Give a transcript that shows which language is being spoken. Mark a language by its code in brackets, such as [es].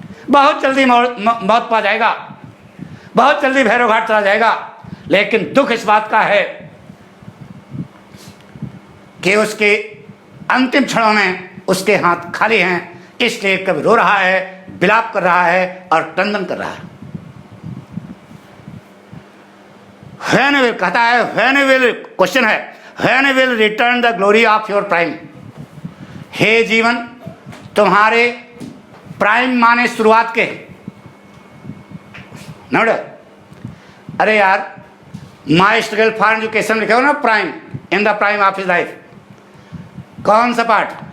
[hi] बहुत जल्दी मौत पा जाएगा, बहुत जल्दी भैरव घाट चला जाएगा, लेकिन दुख इस बात का है कि उसके अंतिम क्षणों में उसके हाथ खाली हैं, इसलिए कभी रो रहा है, विलाप कर रहा है और क्रंदन कर रहा है। [en] When will, [hi] कहता है [en] when will, question है when will return the glory of your prime। [hi] हे जीवन, तुम्हारे प्राइम माने शुरुआत के नोट। अरे यार, माई स्ट्रगल फॉर एजुकेशन लिखे हो ना, prime, [en] In the prime of his life. [hi] कौन सा पार्ट?